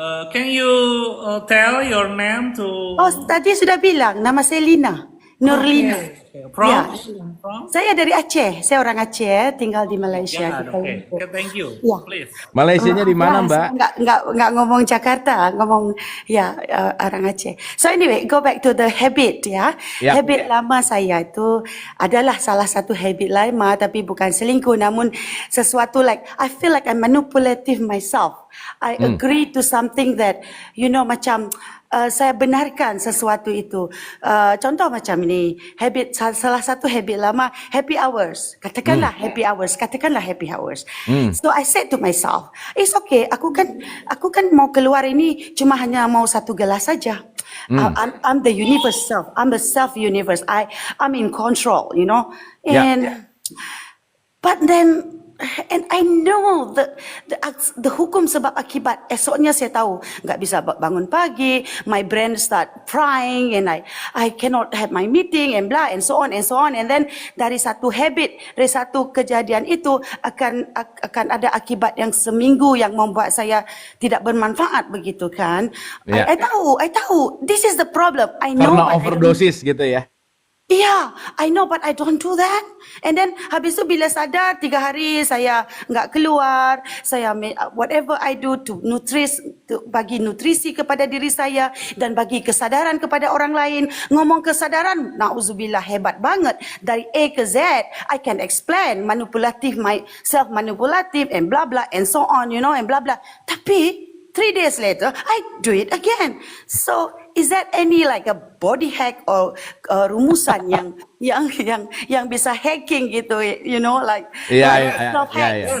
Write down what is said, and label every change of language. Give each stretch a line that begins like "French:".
English: Can you tell your name to?
Indonesian: Oh, tadi sudah bilang, nama saya Lina, Nurlina.
English: Okay. From?
Indonesian: Ya.
English: From?
Indonesian: Saya dari Aceh, saya orang Aceh, tinggal di Malaysia.
English: Yeah,
Indonesian: di Kuala
English: okay.
Indonesian: Lumpur.
English: Okay, thank you.
Indonesian: Ya.
English: Please.
Indonesian: Malaysianya di mana Mbak? Nggak ngomong Jakarta, ngomong ya orang Aceh.
English: So anyway, go back to the habit
Indonesian: ya. Ya. Habit lama saya itu adalah salah satu habit lama, tapi bukan selingkuh, namun sesuatu
English: like I feel like I'm manipulative myself. I agree to something that
Malay: macam saya benarkan sesuatu itu.
Indonesian: Contoh macam ini, salah satu habit lama, happy hours. Katakanlah happy hours.
English: So I said to myself, it's okay.
Indonesian: Aku kan mau keluar ini cuma hanya mau satu gelas saja.
English: I'm the universe self. I'm the self universe. I'm in control, And but then and I know the
Indonesian: hukum sebab akibat. Esoknya saya tahu nggak bisa bangun pagi,
English: my brain start frying and I cannot have my meeting and blah and so on
Indonesian: and then dari satu habit, dari satu kejadian itu akan ada akibat yang seminggu yang membuat saya tidak bermanfaat begitu kan.
English: Yeah. I
Indonesian: tahu
English: this is the problem. I know
Indonesian: Karena
English: but I don't-
Indonesian: overdosis gitu ya.
English: Yeah, I know, but I don't do that.
Indonesian: And then habis tu bila sadar 3 hari saya nggak keluar, saya
English: whatever I do to
Indonesian: bagi nutrisi kepada diri saya dan bagi kesadaran kepada orang lain. Ngomong kesadaran, nauzubillah hebat banget. Dari A ke Z,
English: I can explain manipulative, self manipulative and blah blah and so on, and blah blah.
Indonesian: Tapi
English: 3 days later, I do it again. So is that any like a body hack or
Indonesian: rumusan yang bisa hacking gitu,
English: you know, like self hack